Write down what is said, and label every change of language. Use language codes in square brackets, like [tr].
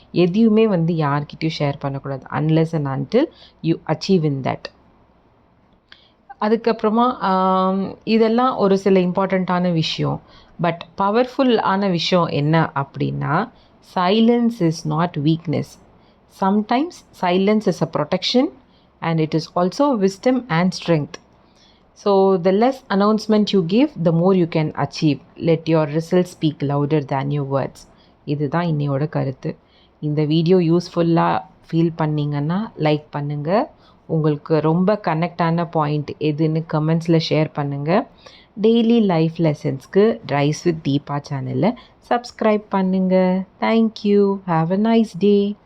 [ta] எதையுமே வந்து யார்கிட்டையும் ஷேர் பண்ணக்கூடாது [en] Unless and until you achieve in that. [ta] அதுக்கப்புறமா இதெல்லாம் ஒரு சில இம்பார்ட்டண்ட்டான விஷயம். பட் பவர்ஃபுல்லான விஷயம் என்ன அப்படின்னா, [en] Silence is not weakness. Sometimes silence is a protection and it is also wisdom and strength. So the less announcement you give, the more you can achieve. Let your results speak louder than your words. [ta] இதுதான் இன்னையோட கருத்து. இந்த video யூஸ்ஃபுல்லாக feel பண்ணிங்கன்னா like பண்ணுங்கள். உங்களுக்கு ரொம்ப கனெக்டான point எதுன்னு கமெண்ட்ஸில் ஷேர் பண்ணுங்கள். Daily life லெசன்ஸ்க்கு rice with Deepa சேனலை சப்ஸ்கிரைப் பண்ணுங்கள். [en] Thank you. Have a nice day.